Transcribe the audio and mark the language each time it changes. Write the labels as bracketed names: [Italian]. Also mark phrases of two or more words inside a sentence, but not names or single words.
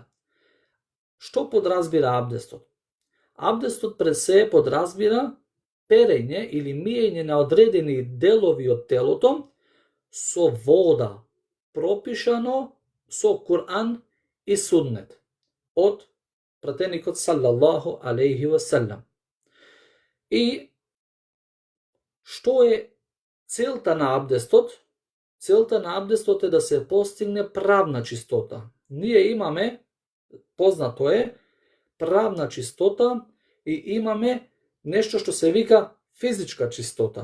[Macedonian] Што подразбира абдестот? Абдестот пред се подразбира перење или миење на одредени делови од телото со вода, пропишано со Кур'ан и суннет од пратеникот [Arabic] صلى الله عليه وسلم. [Macedonian] И што е целта на абдестот? Целта на абдестот е да се постигне правна чистота. Ние имаме, познато е, правна чистота и имаме нешто што се вика физичка чистота.